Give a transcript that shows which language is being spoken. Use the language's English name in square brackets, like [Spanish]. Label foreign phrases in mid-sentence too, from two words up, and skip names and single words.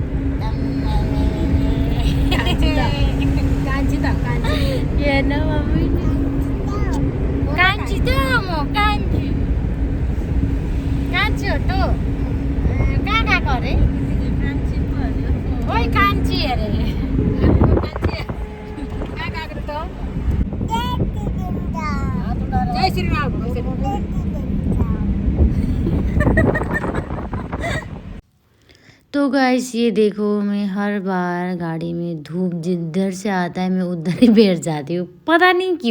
[Nepali] हेर्नु मम्मी, कान्छी त म कान्छी हो त। कहाँ गएको अरे? ओइ कान्छी अरे। जय श्री राम। [Hindi] तो गाइस, ये देखो, मैं हर बार गाड़ी में धूप जिधर से आता है मैं उधर ही बैठ जाती हूँ, पता नहीं क्यों।